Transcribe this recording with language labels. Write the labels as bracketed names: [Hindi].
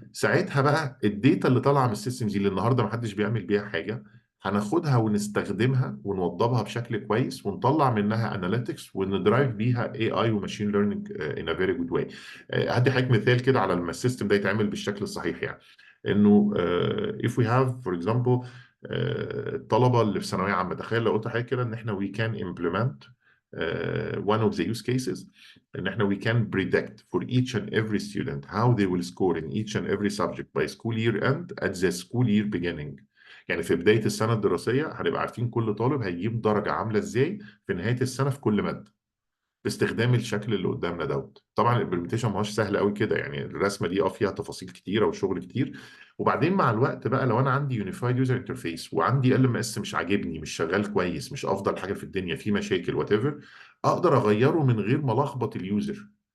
[Arabic] ساعتها بقى الداتا اللي طالعه من السيستمز دي اللي النهارده ما حدش بيعمل بيها حاجه، هناخدها ونستخدمها ونوضبها بشكل كويس ونطلع منها اناليتكس وندرايف بيها اي اي [English] وماشين learning in a very good way. [Arabic] هدي حضرتك مثال كده على لما السيستم ده يتعمل بالشكل الصحيح يعني. انه [English] if we have for example [Arabic] الطلبه اللي في ثانويه عامه، تخيل لو قلت حاجه كده ان احنا [English] we can implement one of the use cases، [Arabic] ان احنا [English] we can predict for each and every student how they will score in each and every subject by school year end at the school year beginning. [Arabic] يعني في بدايه السنه الدراسيه هنبقى عارفين كل طالب هيجيب درجه عامله ازاي في نهايه السنه في كل ماده، باستخدام الشكل اللي قدامنا دوت. طبعا الامبلمنتيشن ما هوش سهل قوي كده يعني، الرسمه دي فيها تفاصيل كتيره وشغل كتير. وبعدين مع الوقت بقى لو انا عندي [English] unified user interface [Arabic] وعندي ال ام اس مش عاجبني، مش شغال كويس، مش افضل حاجه في الدنيا، في مشاكل [English] whatever, [Arabic] اقدر اغيره من غير ما الخبط اليوزر.